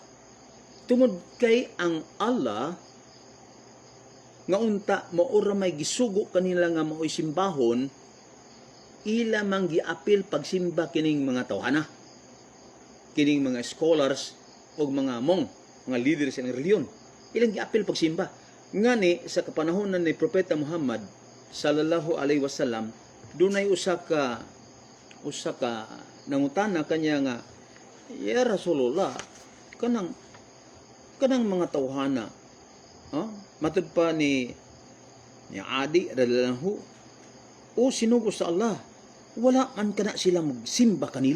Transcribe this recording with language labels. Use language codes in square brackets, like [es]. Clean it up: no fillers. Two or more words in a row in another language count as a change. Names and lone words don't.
[ceb] Tungod kay ang Allah nga unta maura may gisugo kanila nga mao'y simbahon, ila mang giapil pagsimba kining mga tawhana, kining mga scholars o mga mong, mga leaders sa reliyon. Ilang giapil pagsimba. Ngani sa kapanahonan ni Propeta Muhammad [ar] صلى الله عليه وسلم, [ceb] dunay usa ka nangutana kanya nga, [ar] يا رسول الله, [ceb] kanang mga tawhana, matud pa ni Adi radhiyallahu o sinugo sa Allah, wala man kana sila magsimba kanila.